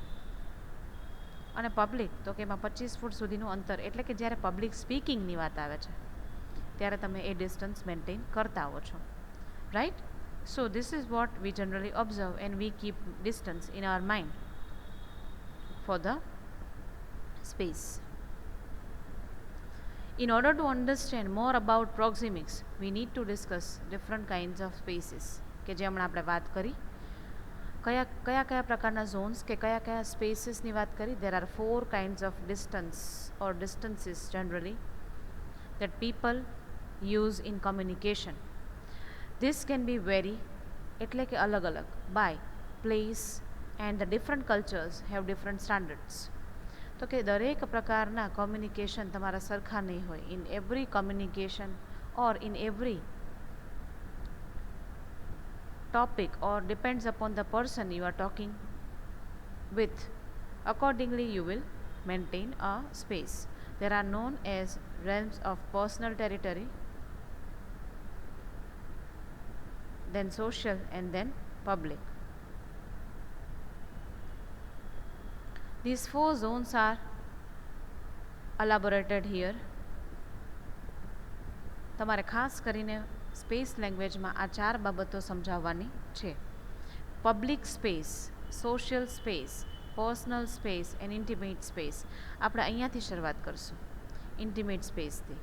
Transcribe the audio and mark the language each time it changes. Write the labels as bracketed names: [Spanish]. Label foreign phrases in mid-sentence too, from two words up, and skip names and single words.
[Gujarati] અને પબ્લિક તો કે એમાં 25 ફૂટ સુધીનું અંતર. એટલે કે જ્યારે [English] public speakingની [Gujarati] વાત આવે છે ત્યારે તમે એ [English] distance maintain [Gujarati] કરતા આવો છો, રાઈટ? [English] so this is what we generally observe and we keep distance in our mind for the space. In order to understand more about proxemics, we need to discuss different kinds of spaces. [Gujarati] કે જે હમણાં આપણે વાત કરી કયા પ્રકારના ઝોન્સ કે કયા સ્પેસીસની વાત કરી. [English] There are 4 kinds of distance or distances generally that people use in communication. This can be vary, [Gujarati] એટલે કે અલગ અલગ, [English] by place, and the different cultures have different standards. [Gujarati] તો કે દરેક પ્રકારના કોમ્યુનિકેશન તમારા સરખા નહીં હોય. [English] in every communication or in every topic or depends upon the person you are talking with. Accordingly you will maintain a space. There are known as realms of personal territory, then social, and then public. These 4 zones are elaborated here. [Gujarati] તમારે ખાસ કરીને [English] space languageમાં [Gujarati] આ 4 બાબતો સમજાવવાની છે. [English] public space, social space, personal space and intimate space. [Gujarati] આપણે અહીંયાથી શરૂઆત કરશું [English] intimate spaceથી.